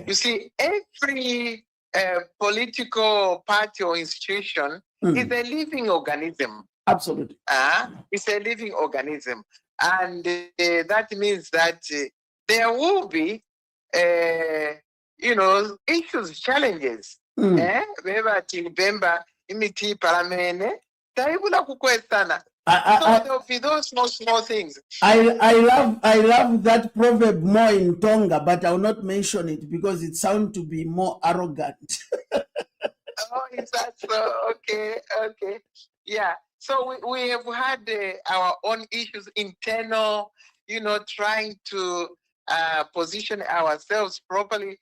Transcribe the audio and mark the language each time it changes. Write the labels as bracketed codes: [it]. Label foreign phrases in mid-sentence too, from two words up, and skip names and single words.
[en] You see, every political party or institution is a living organism. Absolutely. It's a living organism. And that means that there will be, issues, challenges. Remember, [bem] Timbemba, imiti paramene, taibula kukwestana. [en] So there'll be those small things. I love that proverb more in Tonga, but I will not mention it because it sounds to be more arrogant. Oh, is that so? Okay. Yeah. So we have had our own issues, internal, trying to position ourselves properly.